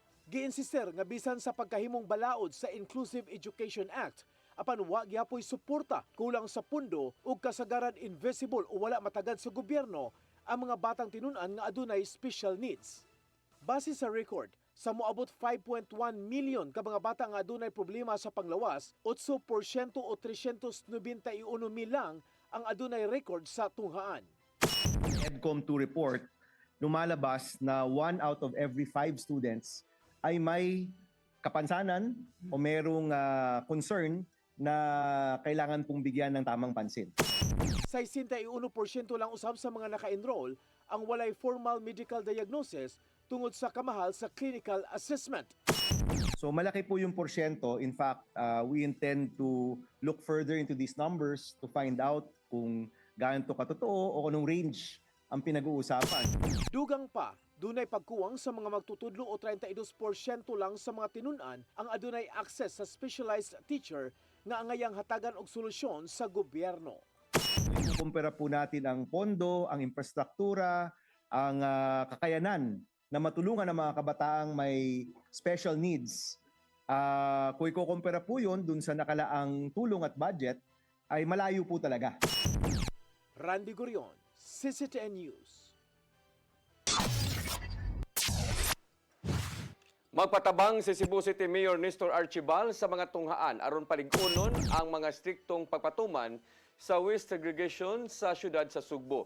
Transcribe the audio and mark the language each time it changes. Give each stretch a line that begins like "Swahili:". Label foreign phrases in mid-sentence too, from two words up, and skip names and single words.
Cebuano: Giinsister nga bisan sa pagkahimong balaod sa Inclusive Education Act, apan wa gyapoy suporta kulang sa pundo ug kasagaran invisible o wala matagad sa gobyerno ang mga batang tinun-an nga adunay
English: special needs.
Cebuano: Base sa record, sa moabot 5.1 milyon ka mga bata nga adunay problema sa panglawas, 8% o 391 mil lang ang adunay record sa tunghaan.
Filipino: EDCOM2 report, lumalabas na 1
English: out of every 5 students
Filipino: ay may kapansanan o merong concern na kailangan pong bigyan ng tamang pansin.
Cebuano: 61% lang usab sa mga naka-enroll ang walay
English: formal medical diagnosis
Cebuano: tungod sa kamahal sa
English: clinical assessment.
Filipino: So malaki po yung porsyento.
English: In fact, we intend to look further into these numbers to find out
Filipino: kung gaano to katotoo o anong range ang pinag-uusapan.
Cebuano: Dugang pa, dunay pagkuwang sa mga magtutudlo o 32% lang sa mga tinun-an ang adunay access sa
English: specialized teacher
Cebuano: nga angayang hatagan og solusyon sa gobyerno.
Filipino: Kumpara po natin ang pondo, ang infrastruktura, ang kakayanan na matulungan ang mga kabataang may
English: special needs.
Filipino: Kung ikukumpara po yun dun sa nakalaang tulong at budget, ay malayo po talaga. Randy Gurion, CCTN News.
Cebuano: Magpatabang si Cebu City Mayor Nestor Archibal sa mga tunghaan aron paligunon ang mga striktong pagpatuman sa waste segregation sa syudad sa Sugbo.